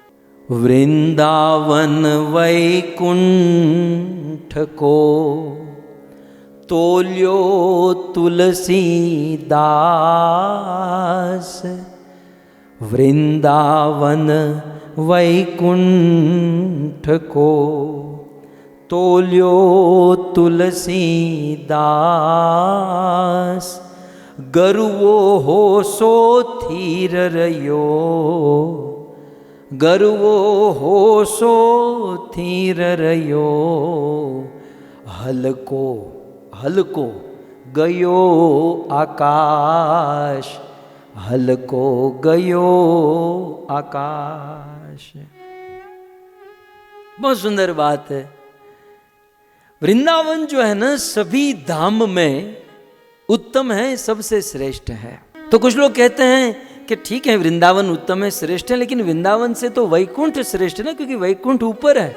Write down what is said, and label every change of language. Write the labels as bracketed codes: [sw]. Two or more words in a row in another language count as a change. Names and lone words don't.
[bra] वृंदावन वैकुंठ को तोल्यो तुलसीदास, वृंदावन वैकुंठ को तोल्यो तुलसीदास, गरुवो हो सो थीर रयो, गरुवो हो सो थीर रयो, हलको हलको गयो आकाश, हलको गयो आकाश। [hi] बहुत सुंदर बात है। वृंदावन जो है ना सभी धाम में उत्तम है, सबसे श्रेष्ठ है। तो कुछ लोग कहते हैं कि ठीक है वृंदावन उत्तम है, श्रेष्ठ है, लेकिन वृंदावन से तो वैकुंठ श्रेष्ठ है ना, क्योंकि वैकुंठ ऊपर है।